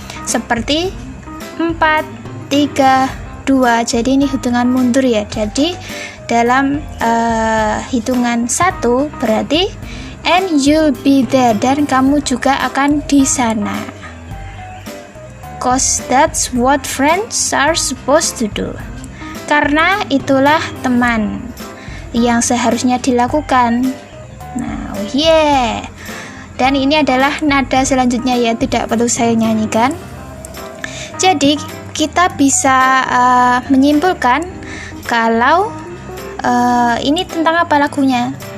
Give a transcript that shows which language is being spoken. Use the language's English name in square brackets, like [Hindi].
[Indonesian] Seperti 4, 3, 2. Jadi ini hitungan mundur ya. Jadi dalam hitungan 1 berarti [English] and you'll be there, [Indonesian] dan kamu juga akan di sana. [English] 'Cause that's what friends are supposed to do. [Indonesian] Karena itulah teman yang seharusnya dilakukan. Nah, oh yeah. Dan ini adalah nada selanjutnya ya, tidak perlu saya nyanyikan. Jadi kita bisa menyimpulkan kalau ini tentang apa lagunya?